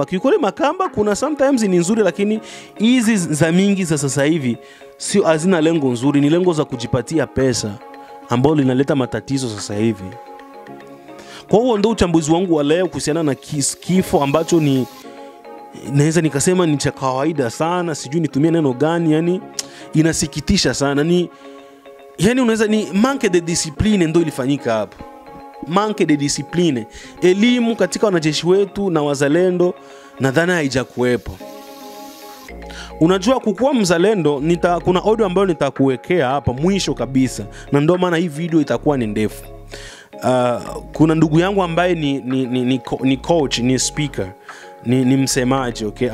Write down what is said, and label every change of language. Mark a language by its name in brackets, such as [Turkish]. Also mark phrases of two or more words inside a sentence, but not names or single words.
[Swahili] Kikole makamba kuna sometimes ni nzuri, lakini hizi za mingi za sasa hivi sio, hazina lengo nzuri, ni lengo za kujipatia pesa ambao linaleta matatizo sasa hivi. Kwa hiyo ndio uchambuzi wangu wa leo kuhusiana na kifo ambacho ni naweza nikasema ni cha kawaida sana, sijui nitumie neno gani, yani inasikitisha sana. Yani unaweza ni [French] manque de discipline [Swahili] ndio ilifanyika hapo. [French] Manque de discipline. [Swahili] Elimu katika wanajeshi wetu na wazalendo nadhani haijakuwepo. Unajua kukuwa mzalendo, kuna audio ambayo nitakuwekea hapa mwisho kabisa, na ndio maana hii video itakuwa ni ndefu. Kuna ndugu yangu ambaye ni coach, ni speaker, ni msemaji, okay?